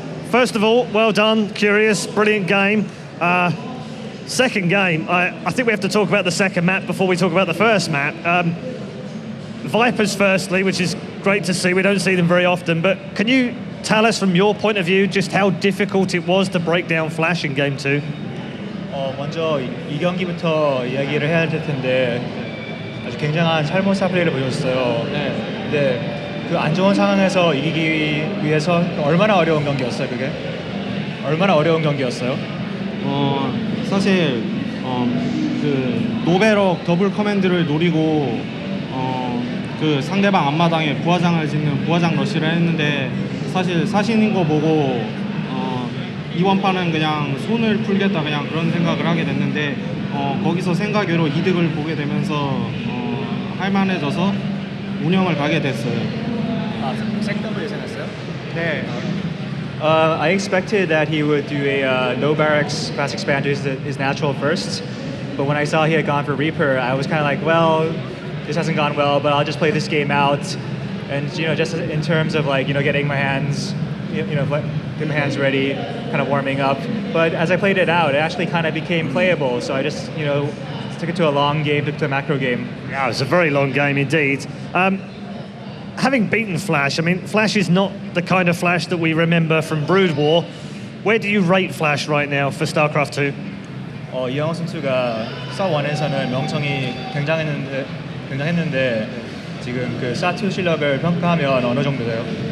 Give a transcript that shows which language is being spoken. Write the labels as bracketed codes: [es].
[en] First of all, well done, Curious, brilliant game. Second game, I think we have to talk about the second map before we talk about the first map. Vipers firstly, which is great to see. We don't see them very often, but can you tell us from your point of view just how difficult it was to break down Flash in game 2? [ko] 먼저 이 경기부터 이야기를 해야 될 텐데 아주 굉장한 살모사 플레이를 보여줬어요. 근데 그 안 좋은 상황에서 이기기 위해서 얼마나 어려운 경기였어요, 그게? 얼마나 어려운 경기였어요? 사실 그 노베럭 더블 커맨드를 노리고 그 상대방 앞마당에 부하장을 짓는 부하장 러시를 했는데 사실 사신인 거 보고 이번 판은 그냥 손을 풀겠다 그냥 그런 생각을 하게 됐는데 거기서 생각외로 이득을 보게 되면서 할만해져서 운영을 가게 됐어요. 색더블 예상했어요? 네. [en] I expected that he would do a no barracks fast expander as his natural first, but when I saw he had gone for Reaper, I was kind of like, well, this hasn't gone well, but I'll just play this game out, and just in terms of like getting my hands, getting my hands ready, kind of warming up. But as I played it out, it actually kind of became playable. So I just took it to a long game, took it to a macro game. Yeah, it was a very long game indeed. Having beaten Flash, I mean, Flash is not the kind of Flash that we remember from Brood War. Where do you rate Flash right now for StarCraft 2? [ko] 이영호 선수가 스타1에서는 명성이 굉장했는데 지금 그 스타2 실력을 평가하면 어느 정도 돼요?